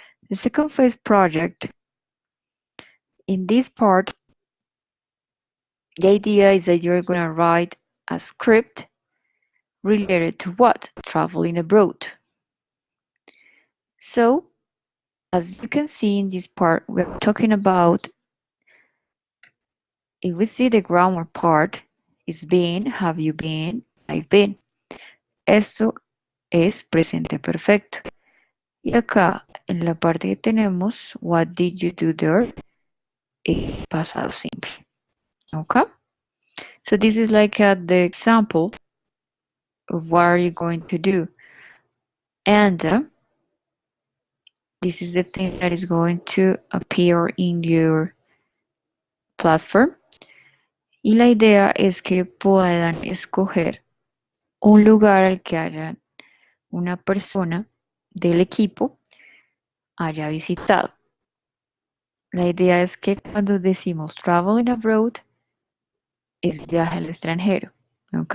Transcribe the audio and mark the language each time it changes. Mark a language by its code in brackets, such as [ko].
[en] The second phase project, in this part, the idea is that you're going to write a script related to what? Traveling abroad. So, as you can see in this part, we're talking about, if we see the grammar part, is been, have you been, I've been. [es] Esto es presente perfecto. Y acá, en la parte que tenemos, [en] what did you do there, [es] es pasado simple. Okay? [en] So this is like the example of what are you going to do. And this is the thing that is going to appear in your platform. [es] Y la idea es que puedan escoger un lugar al que haya una persona del equipo haya visitado. La idea es que cuando decimos [en] traveling abroad [es] es viaje al extranjero, ¿ok?